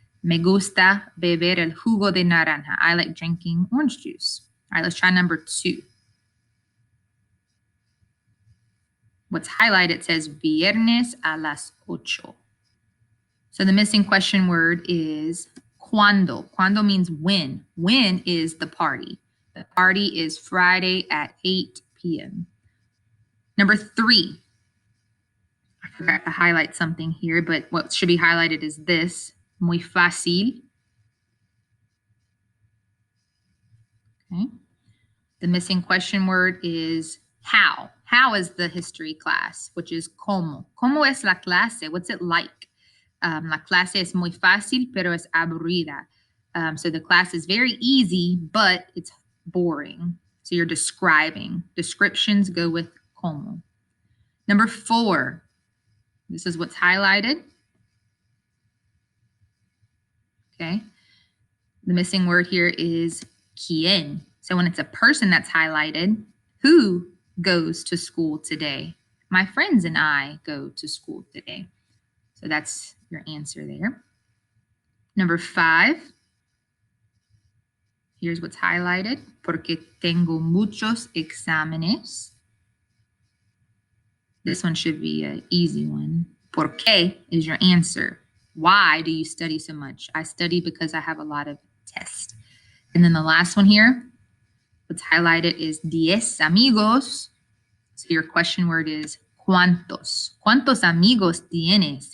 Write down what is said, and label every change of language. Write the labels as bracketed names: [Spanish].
[Spanish] Me gusta beber el jugo de naranja. [English] I like drinking orange juice. All right, let's try number 2. What's highlighted says [Spanish] viernes a las 8. [English] So the missing question word is cuando. Cuando means when. When is the party? The party is Friday at 8 p.m. Number 3. I forgot to highlight something here, but what should be highlighted is this. [Spanish] Muy fácil. [English] Okay. The missing question word is how. How is the history class, which is cómo. [Spanish] ¿Cómo es la clase? [English] What's it like? [Spanish] La clase es muy fácil, pero es aburrida. [English] So the class is very easy, but it's boring. So you're describing. Descriptions go with cómo. Number 4. This is what's highlighted. Okay. The missing word here is quién. So when it's a person that's highlighted, who goes to school today? My friends and I go to school today. So that's your answer there. Number 5. Here's what's highlighted. [Spanish] Porque tengo muchos exámenes. [English] This one should be an easy one. ¿Por qué is your answer? Why do you study so much? I study because I have a lot of tests. And then the last one here, what's highlighted is 10 amigos. So your question word is ¿cuántos? [Spanish] ¿Cuántos amigos tienes?